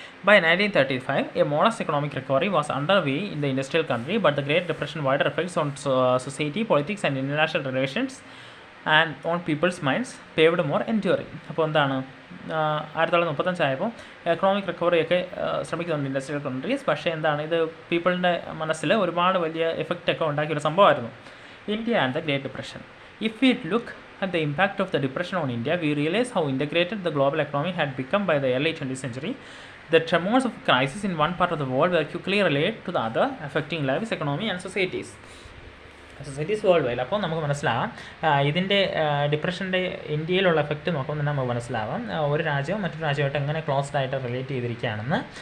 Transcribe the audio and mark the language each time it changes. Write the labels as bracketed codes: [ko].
[en] By 1935, a modest economic recovery was underway in the industrial country, but the Great Depression wider effects on society, politics and international relations and on people's minds paved more enduring. [ml] അപ്പോൾ 1935 ആയപ്പോൾ economic റിക്കവറിയൊക്കെ ശ്രമിക്കുന്നുണ്ട് industrial countries. പക്ഷേ ഇത് പീപ്പിളിൻ്റെ മനസ്സിൽ ഒരുപാട് വലിയ എഫക്റ്റൊക്കെ ഉണ്ടാക്കിയൊരു സംഭവമായിരുന്നു. [en] India and the Great Depression. If we look at the impact of the depression on India, we realize how integrated the global economy had become by the early 20th century. The tremors of crisis in one part of the world were quickly related to the other, affecting lives, economy and societies world wide. [ml] അപ്പോൾ നമുക്ക് മനസ്സിലാവാം ഇതിൻ്റെ ഡിപ്രഷൻ്റെ ഇന്ത്യയിലുള്ള effect നോക്കുമ്പോൾ തന്നെ നമുക്ക് മനസ്സിലാവാം ഒരു രാജ്യം മറ്റൊരു രാജ്യമായിട്ട് എങ്ങനെ ക്ലോസ്ഡ് ആയിട്ട് റിലേറ്റ് ചെയ്തിരിക്കുകയാണെന്ന്.